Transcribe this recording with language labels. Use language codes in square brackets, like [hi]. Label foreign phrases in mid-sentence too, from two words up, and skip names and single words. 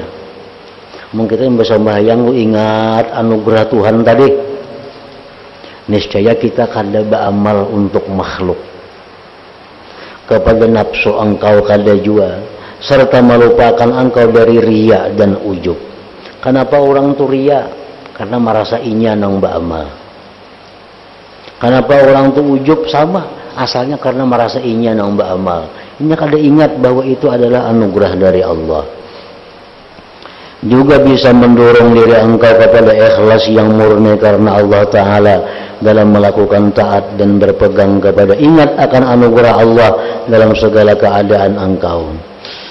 [id] Mungkin kita bersembahyang ingat anugerah Tuhan tadi, niscaya kita kada beramal untuk makhluk, kepada nafsu engkau kada jua, serta melupakan engkau dari riya dan ujub. Kenapa orang tu riya? Karena merasa inya nang beramal. Kenapa orang tu ujub? Sama, asalnya karena merasa inya nang beramal. Inya kada ingat bahwa itu adalah anugerah dari Allah. Juga bisa mendorong diri engkau kepada ikhlas yang murni karena Allah Ta'ala dalam melakukan taat dan berpegang kepada ingat akan anugerah Allah dalam segala keadaan engkau.